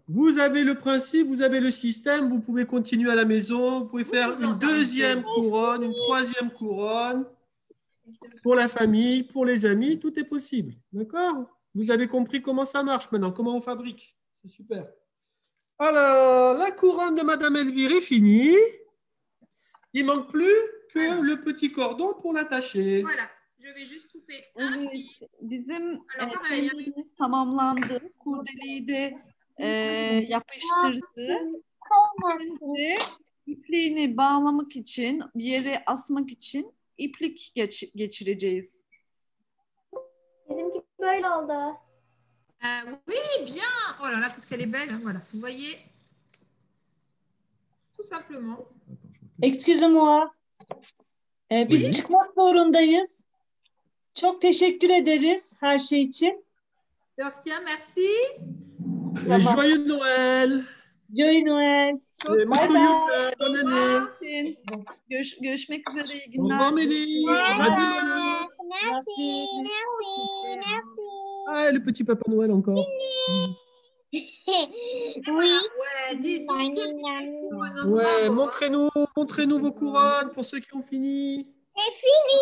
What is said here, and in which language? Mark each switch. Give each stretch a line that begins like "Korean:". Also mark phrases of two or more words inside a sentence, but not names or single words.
French: Vous avez le principe, vous avez le système, vous pouvez continuer à la maison, vous pouvez faire une deuxième couronne, une troisième couronne pour la famille, pour les amis, tout est possible. D'accord? Vous avez compris comment ça marche maintenant, comment on fabrique. C'est super. Alors, la couronne de Madame Elvire est finie. Il ne manque plus que le petit cordon pour l'attacher. Voilà. Je vais juste couper un fil.
Turkish: Evet, bizim
French: Alors, pareil,
Turkish: çemberimiz tamamlandı. Kurdeleyi de yapıştırdı. Şimdi ipliğini bağlamak için, bir yere asmak için iplik geçireceğiz. Bizimki böyle oldu.
French: Oui, bien. Oh là là, qu'est-ce qu'elle est belle. Hein, voilà. Vous voyez, tout simplement. Excusez-moi.
Turkish: Biz çıkmak zorundayız. Çok teşekkür ederiz her şey için.
French: De rien, merci. Et joyeux Noël. Joyeux Noël.
Turkish: Çok
French: Et bonne année.
Turkish: Görüşmek üzere. İyi
French: Au
Turkish: günler.
French: revoir Mélisse. Radis Noël. Merci, merci, merci. Ah, le petit Papa Noël encore. Oui. Ouais, dis donc que des couronnes. Ouais, Bravo, montrez-nous vos couronnes pour ceux qui ont fini. C'est fini.